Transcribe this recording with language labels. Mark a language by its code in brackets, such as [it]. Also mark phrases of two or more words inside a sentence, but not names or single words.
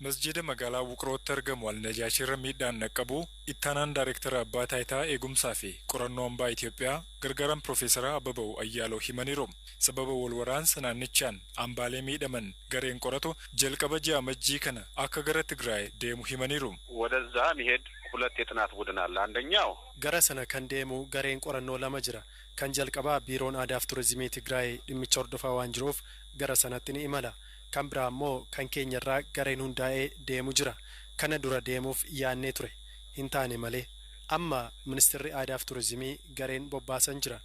[om] Masjida magaalaa Wuqrootti argamu Alnajaashirra miidhaan naqqabu ittaanaan daayireektara abbaa taayitaa eegumsaa fi qorannoo hambaa Itoophiyaa gargaaran Piroofeesara Ababaw Ayyaaloo himaniiru. Sababa wal waraansa naannichaan hambaalee miidhaman gareen qoratu jalqaba ji'a amajjii kana akka gara Tigraay deemu himaniiru. [am] ወደዛ መሄድ ሁለት የጥናት ቡድን አለ። አንደኛው [om] gara sana kan deemu gareen qorannoo lama jira. Kan jalqabaa biiroon aadaaf turizimii Tigraay dhimmicha hordofaa waan jiruuf gara sanatti ni imala. Kan biraa immoo kan keenyarraa gareen hundaa'ee deemu jira. Kana dura deemuuf yaannee ture hin taane malee amma ministeerri aadaaf turizimii gareen bobbaasan jira.